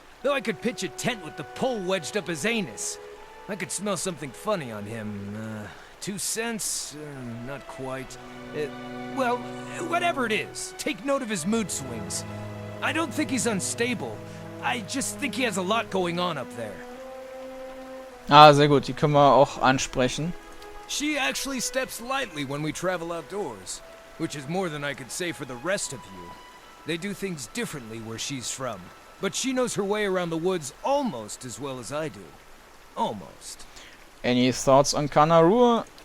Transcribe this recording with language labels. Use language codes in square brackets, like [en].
[en] Though I could pitch a tent with the pole wedged up his anus. I could smell something funny on him. 2 cents? Not quite. Well, whatever it is, take note of his mood swings. I don't think he's unstable. I just think he has a lot going on up there. [de] Ah, sehr gut. Die können wir auch ansprechen. [en] She actually steps lightly when we travel outdoors, which is more than I could say for the rest of you. They do things differently where she's from, but she knows her way around the woods almost as well as I do. Almost. Any thoughts on Kordanor?